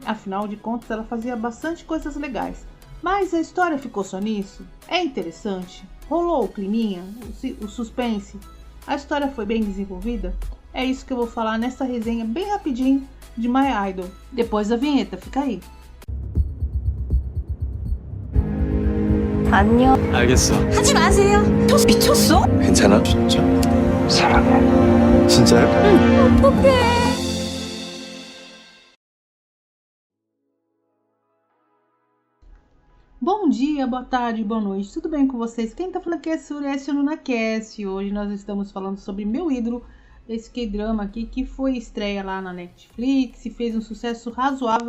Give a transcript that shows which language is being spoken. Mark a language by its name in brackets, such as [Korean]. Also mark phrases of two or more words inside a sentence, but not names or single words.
[Portuguese] Afinal de contas, ela fazia bastante coisas legais. Mas a história ficou só nisso? É interessante? Rolou o climinha? O suspense? A história foi bem desenvolvida? É isso que eu vou falar nessa resenha bem rapidinho de My Idol. Depois da vinheta, fica aí. [Korean] 안녕. 알겠어. 하지 마세요. 미쳤어? 괜찮아? 진짜. 사랑해. 진짜요? 응. 어떡해. [Portuguese] Bom dia, boa tarde, boa noite. Tudo bem com vocês? Quem tá falando aqui é Sureste Lunacast. Hoje nós estamos falando sobre meu ídolo, esse K-drama aqui que foi estreia lá na Netflix e fez um sucesso razoável.